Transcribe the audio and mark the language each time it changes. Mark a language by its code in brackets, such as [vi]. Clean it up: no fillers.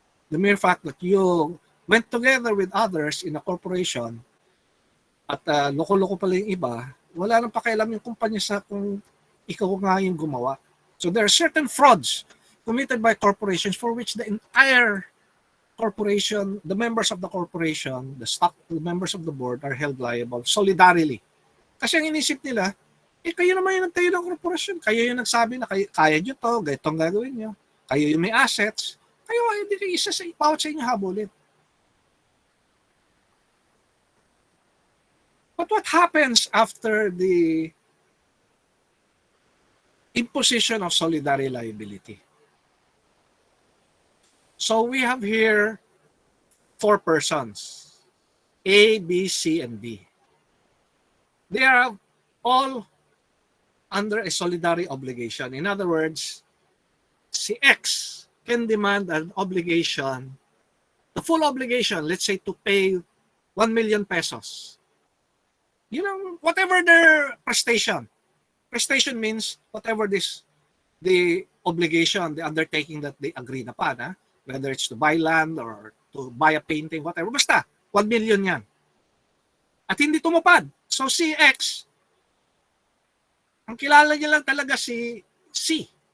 [en] The mere fact that you went together with others in a corporation [tl] at loko-loko pala yung iba, wala nang pakialam yung kumpanya sa kung ikaw nga yung gumawa. [en] So there are certain frauds committed by corporations for which the entire corporation, the members of the corporation, the members of the board are held liable solidarily. [tl] Kasi ang inisip nila, kayo naman yung nagtayo ng korporasyon. Kayo yung nagsabi na kaya nyo to, ganitong gagawin nyo. Kayo yung may assets. Kayo, hindi kayo isa sa bawat sa inyo habulin. [en] But what happens after the imposition of solidary liability? So we have here 4 persons, A, B, C, and D. They are all under a solidary obligation. In other words, si X can demand an obligation, the full obligation, let's say to pay 1 million pesos. Whatever their prestation. Prestation means whatever the obligation, the undertaking that they agreed upon, whether it's to buy land or to buy a painting, whatever. [tl] Basta, 1 million yan. At hindi tumupad. So si X, ang kilala niya lang talaga si C.